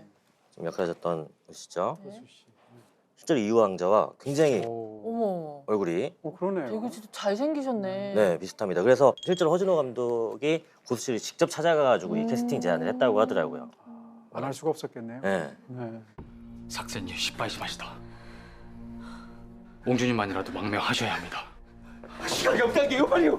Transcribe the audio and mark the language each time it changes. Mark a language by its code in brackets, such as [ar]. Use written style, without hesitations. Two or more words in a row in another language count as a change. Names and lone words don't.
[ko] 지금 역할 하셨던 분이시죠. 실제로 이유왕자와 굉장히 어머. 얼굴이 그러네요. 되게 진짜 잘생기셨네. 네, 비슷합니다. 그래서 실제로 허진호 감독이 고수 씨를 직접 찾아가가지고 이 캐스팅 제안을 했다고 하더라고요. 안 할 수가 없었겠네요. 네. 네. 삭센님 [ja] 失敗しました. [ko] 옹주님만이라도 망명하셔야 합니다. 시간이 없다게요, 빨리요.